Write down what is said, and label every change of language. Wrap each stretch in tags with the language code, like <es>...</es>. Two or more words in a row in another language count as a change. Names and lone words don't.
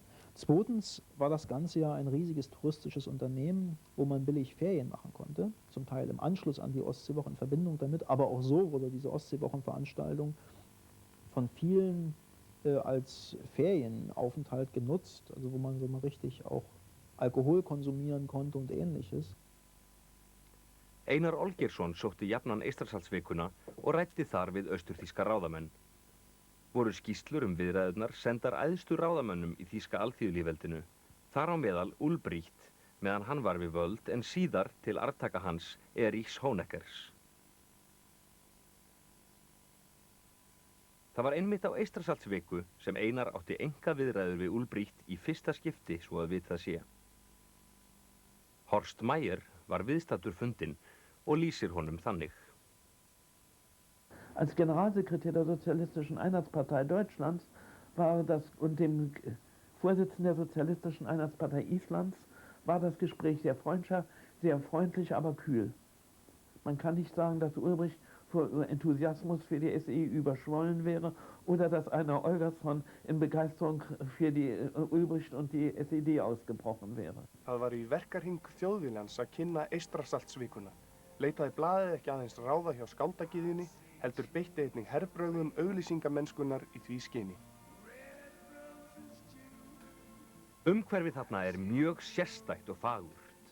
<de>Zweitens war das Ganze ja ein riesiges touristisches Unternehmen, wo man billig Ferien machen konnte, zum Teil im Anschluss an die Ostseewoche in Verbindung damit, aber auch so wurde diese Ostseewochenveranstaltung von vielen als Ferienaufenthalt genutzt, also wo man so mal richtig auch Alkohol konsumieren konnte und Ähnliches.</de> <is>Einar Olgeirsson sótti jafnan Eystrasaltsvikuna og ræddi þar við austurþýska ráðamenn. Voru skýrslur viðræðurnar sendar æðstu ráðamönnum í þýska alþýðulýðveldinu, þar á meðal Ulbricht, meðan hann var við völd, en síðar til arftaka hans Erich Honeckers. Það var einmitt á Eystrasaltsviku sem Einar átti einkaviðræður við Ulbricht í fyrsta skipti, svo að vitað sé. Horst Mayer var viðstaddur fundinn og lýsir honum þannig.</is> <de>Als Generalsekretär der Sozialistischen Einheitspartei Deutschlands war das und dem Vorsitzenden der Sozialistischen Einheitspartei Islands war das Gespräch sehr freundlich, aber kühl. Man kann nicht sagen, dass Ulbricht vor Enthusiasmus für die SED überschwollen wäre oder dass Einar Olgersson in Begeisterung für die Ulbricht und die SED ausgebrochen wäre.</de> <is>Það var í verkarhing Þjóðviljans að kynna Eystrasaltsvikuna. Leitaði blaðið ekki aðeins ráða hjá skáldagyðjunni, heldur beitti einnig herbrögðum auglýsingamennskunnar í því skyni. Umhverfið þarna mjög sérstætt og fagurt.</is>